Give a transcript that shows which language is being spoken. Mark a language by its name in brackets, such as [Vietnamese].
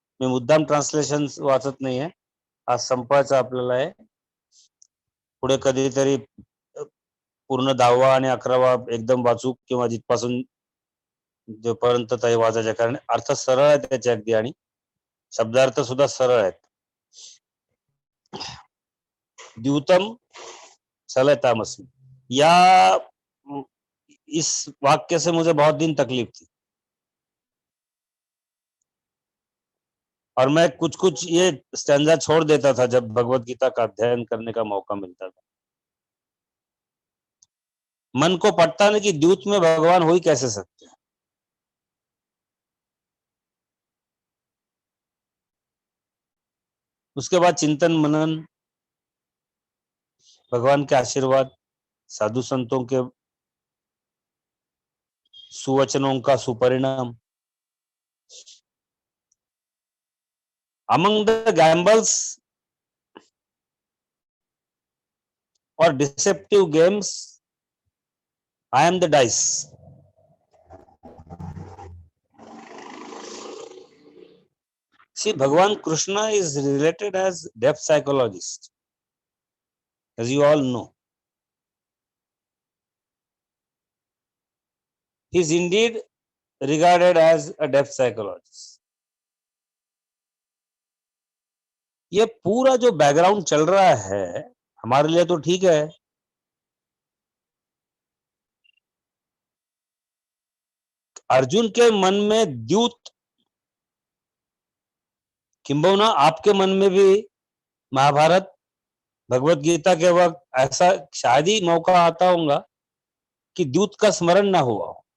[Marathi] मी मुद्दाम ट्रान्सलेशन वाचत नाहीये, आज संपायचं आपल्याला आहे. पुढे कधीतरी पूर्ण 10वा आणि 11वा एकदम वाचू, किंवा जिथपासून जो पर्यंत वाचायच्या कारण अर्थ सरळ आहे त्याचे अगदी आणि शब्दार्थ सुद्धा सरळ आहेत. [Sanskrit] द्यूतम चलतामस्मि, [Hindi] या इस वाक्य से मुझे बहुत दिन तकलीफ थी और मैं कुछ कुछ ये स्टैंजा छोड़ देता था जब भगवत गीता का अध्ययन करने का मौका मिलता था. मन को पटता नहीं कि द्यूत में भगवान हो ही कैसे सकते हैं. उसके बाद चिंतन मनन, भगवान के आशीर्वाद, साधु संतों के सुवचनों का सुपरिणाम. [English] Among the gambles और deceptive games, I am the dice. See, Bhagavan Krishna is related as depth psychologist, as you all know. He is indeed regarded as a depth psychologist. [Hindi] ये पूरा जो बैकग्राउंड चल रहा है हमारे लिए तो ठीक है, अर्जुन के मन में द्यूत, किंबहुना आपके मन में भी महाभारत भगवत गीता के वक्त ऐसा शायद ही मौका आता होगा कि द्यूत का स्मरण ना हुआ हो.